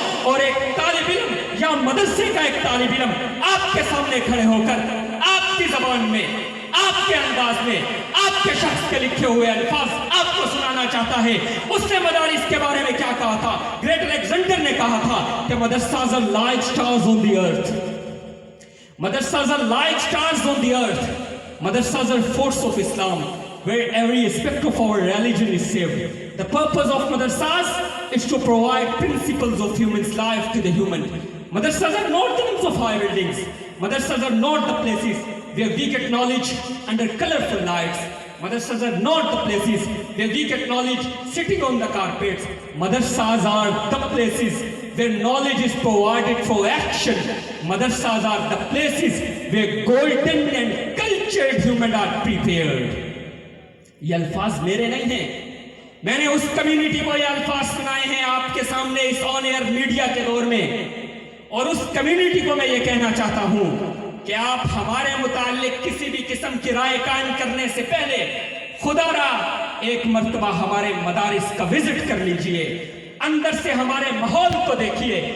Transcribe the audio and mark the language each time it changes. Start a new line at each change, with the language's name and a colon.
Urdu: اور ایک طالب علم یا مدرسے کا ایک طالب علم آپ کے سامنے کھڑے ہو کر آپ کی زبان میں, آپ کے انداز میں, آپ کے شخص کے لکھے ہوئے الفاظ آپ کو سنانا چاہتا ہے. اس نے مدارس کے بارے میں کیا کہا تھا؟ گریٹ الیگزینڈر نے کہا تھا کہ
English: Madrasas are like stars on the earth. Madrasas are like stars on the earth. Madrasas are force of Islam, where every aspect of our religion is saved. The purpose of madrasas is to provide principles of human's life to the human. Madrasas are not the names of high buildings. Madrasas are not the places where we get knowledge under colorful lights. Madrasas are not the places where we get knowledge sitting on the carpets. Madrasas are the places where knowledge is provided for action. Madrasas are the places where golden and cultured humans are prepared.
Urdu: یہ الفاظ میرے نہیں ہیں, میں نے اس community کو یہ الفاظ سنائے ہیں آپ کے سامنے اس آن ایئر میڈیا کے دور میں, اور اس کمیونٹی کو میں یہ کہنا چاہتا ہوں کہ آپ ہمارے متعلق کسی بھی قسم کی رائے قائم کرنے سے پہلے خدا را ایک مرتبہ ہمارے مدارس کا وزٹ کر لیجئے, اندر سے ہمارے ماحول کو دیکھیے.